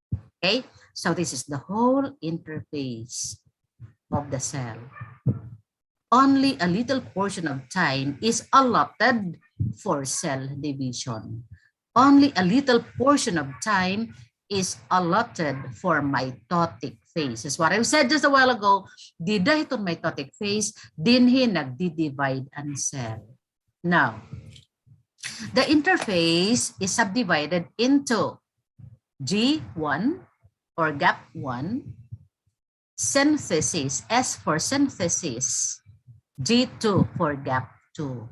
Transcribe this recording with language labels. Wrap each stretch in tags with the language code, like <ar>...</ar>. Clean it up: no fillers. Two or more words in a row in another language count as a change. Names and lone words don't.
<en>Okay, So this is the whole interface of the cell. Only a little portion of time is allotted for cell division. Only a little portion of time is allotted for mitotic phase. As what I said just a while ago,</en> <ceb>dida itong</ceb> <en>mitotic phase,</en> <ceb>dinhi nagdi-divide ang cell.</ceb> <en>Now, the interphase is subdivided into G1 or gap 1, synthesis, S for synthesis, G2 for gap 2.</en>